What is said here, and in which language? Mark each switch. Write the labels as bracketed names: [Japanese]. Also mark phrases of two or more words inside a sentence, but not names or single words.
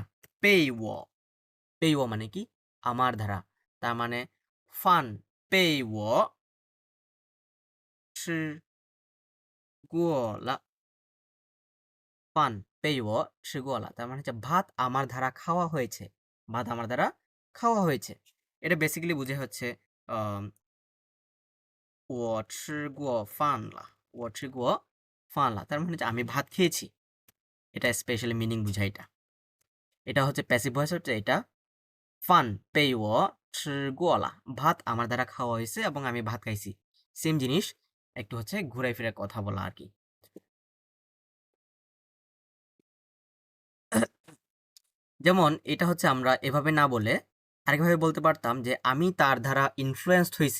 [Chinese] 被我，被我 [Bangla] মানে কি আমার ধারা, তার মানে [Chinese] 饭被我吃过了，饭被我吃过了, [Bangla] তার মানে হচ্ছে ভাত আমার দ্বারা খাওয়া হয়েছে, ভাত আমার দ্বারা খাওয়া হয়েছে। এটা বেসিক্যালি বুঝে হচ্ছে আম, [Chinese] 我吃过饭了，我吃过饭了, [Bangla] তার মানে হচ্ছে আমি ভাত খেয়েছি। এটা স্পেশালি মিনিং বুঝায় এটা। এটা হচ্ছে প্যাসিভ ভয়েস, হচ্ছে এটা [Chinese] 饭被我吃过了, [Bangla] ভাত আমার দ্বারা খাওয়া হয়েছে এবং আমি ভাত খাইছি। সেম জিনিস, একটু হচ্ছে ঘুরে ফিরে কথা বলা আর কি। যেমন এটা হচ্ছে আমরা এভাবে না বলে আরেকভাবে বলতে পারতাম যে আমি তার দ্বারা ইনফ্লুয়েন্সড হয়েছি।